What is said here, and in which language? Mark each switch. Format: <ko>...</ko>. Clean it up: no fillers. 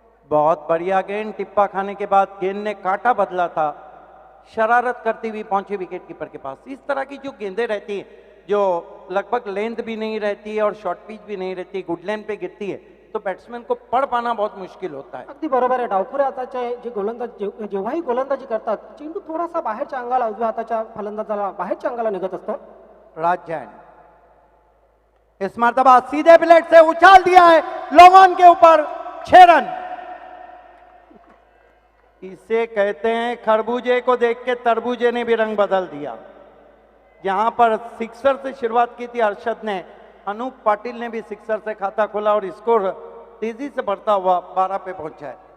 <hi>बहुत बढ़िया गेंद, टिप्पा खाने के बाद गेंद ने काटा बदला था, शरारत करती हुई पहुंची विकेट कीपर के पास। इस तरह की जो गेंदें रहती हैं जो लगभग लेंथ भी नहीं रहती है और शॉर्ट पिच भी नहीं रहती, गुड लेंथ पे गिरती है, तो बैट्समैन को पढ़ पाना बहुत मुश्किल होता है।</hi> <mr>अगदी बरोबर आहे। डावखुऱ्या हाताचे जे गोलंदाज जेव्हाही गोलंदाजी करतात चेंडू थोडासा बाहेरच्या अंगाला, उजव्या हाताच्या फलंदाजाला बाहेरच्या अंगाला निघत असतो।</mr> <hi>राज जैन इस मरतबा सीधे प्लेट से उछाल दिया है लॉन्ग ऑन के ऊपर, 6 रन। इसे कहते हैं खरबूजे को देख के तरबूजे ने भी रंग बदल दिया। जहां पर सिक्सर से शुरुआत की थी हर्षद ने, अनूप पाटिल ने भी सिक्सर से खाता खोला और स्कोर तेजी से बढ़ता हुआ 12 पे पहुंचा है।</hi>